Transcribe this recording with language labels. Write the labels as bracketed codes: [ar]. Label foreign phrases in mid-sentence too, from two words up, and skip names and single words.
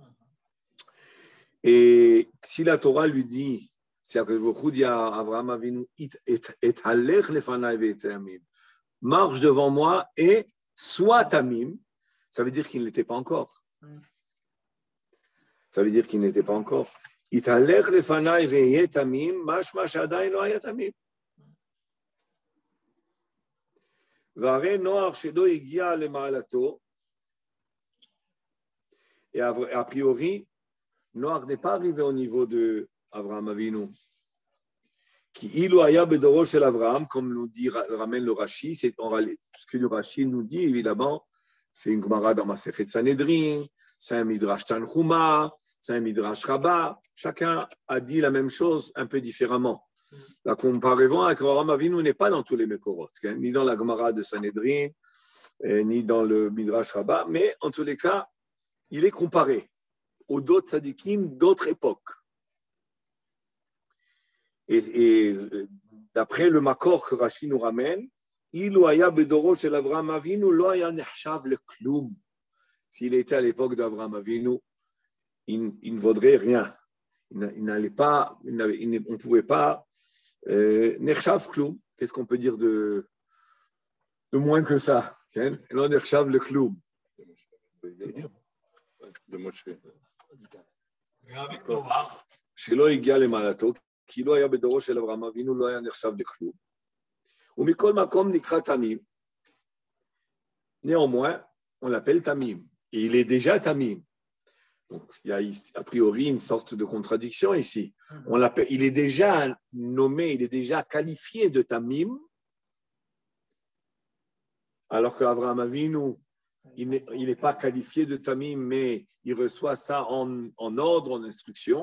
[fr] Et si la Torah lui dit, c'est-à-dire que je dis à Avraham Avinu, marche devant moi et sois tamim, ça veut dire qu'il n'était pas encore. Ça veut dire qu'il n'était pas encore. [he] התהלך לפני והיה תמים, משמע שעדיין לא היה תמים. והרי נח שלא הגיע למעלתו. [fr] Et a priori, Noach n'est pas arrivé au niveau de Avraham Avinu. [he] כי אילו היה בדורו של אברהם, [fr] comme nous dit, ramène le Rashi, c'est ce que le Rashi nous dit, évidemment, c'est une Gemara dans Masechet Sanhedrin, c'est un Midrash Tanchuma, c'est un Midrash Rabbah. Chacun a dit la même chose un peu différemment. La comparaison avec Avraham Avinu n'est pas dans tous les Mekorot, ni dans la Gemara de Sanhedrin, ni dans le Midrash Rabbah, mais en tous les cas, il est comparé aux d'autres tzadikim d'autres époques. Et d'après le Makor que Rashi nous ramène, [he] אילו היה בדורו של אברהם אבינו לא היה נחשב לכלום. [fr] S'il était à l'époque d'Avraham Avinu, il ne vaudrait rien. On ne pouvait pas [he] נחשב כלום. [fr] Qu'est-ce qu'on peut dire de moins que ça? [he] לא נחשב לכלום. [fr] C'est dur. De Moshe. [he] שלא הגיע למעלתו, כי לא היה בדורו של אברהם אבינו, לא היה נחשב לכלום. ומכל מקום נקרא תמים. [fr] Néanmoins, on l'appelle Tamim. Et il est déjà Tamim. Donc, il y a a priori une sorte de contradiction ici. Il est déjà nommé, il est déjà qualifié de Tamim, alors qu'Avraham Avinu, il n'est pas qualifié de Tamim, mais il reçoit ça en ordre, en instruction.